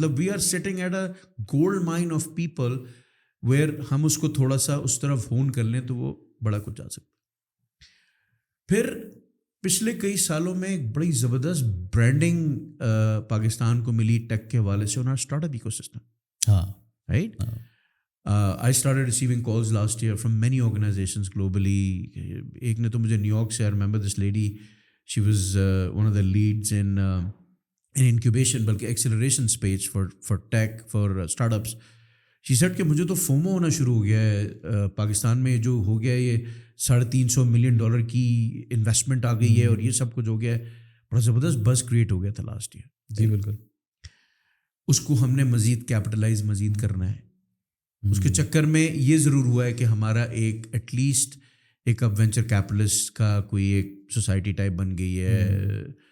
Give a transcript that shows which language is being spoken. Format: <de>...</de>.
<ur>مطلب</ur> <en>we are sitting at a gold mine of people where</en> <ur>ہم اس کو تھوڑا سا اس طرف ہون کر لیں تو وہ بڑا کچھ جا سکتا. پھر پچھلے کئی سالوں میں ایک بڑی زبردست برانڈنگ پاکستان کو ملی ٹیک کے حوالے سے، انہوں start up eco system.</ur> <en>Right. I started receiving calls last year from many organizations globally.</en> <ur>ایک نے تو مجھے نیو یارک سے،</ur> <en>I remember this lady, she was one of the leads in incubation,</en> <ur>بلکہ</ur> <en>acceleration space for tech, for startups. She said</en> <ur>کہ مجھے تو FOMO ہونا شروع ہو گیا ہے، پاکستان میں جو ہو گیا ہے یہ $350 ملین کی انویسٹمنٹ آ گئی ہے اور یہ سب کچھ ہو گیا ہے. بڑا زبردست بز کریٹ ہو گیا تھا لاسٹ ایئر. جی بالکل. اس کو ہم نے مزید کیپٹلائز مزید کرنا ہے. اس کے چکر میں یہ ضرور ہوا ہے کہ ہمارا ایک ایٹ لیسٹ ایک اب وینچر کیپٹلسٹ کا کوئی ایک سوسائٹی ٹائپ بن گئی ہے.</ur>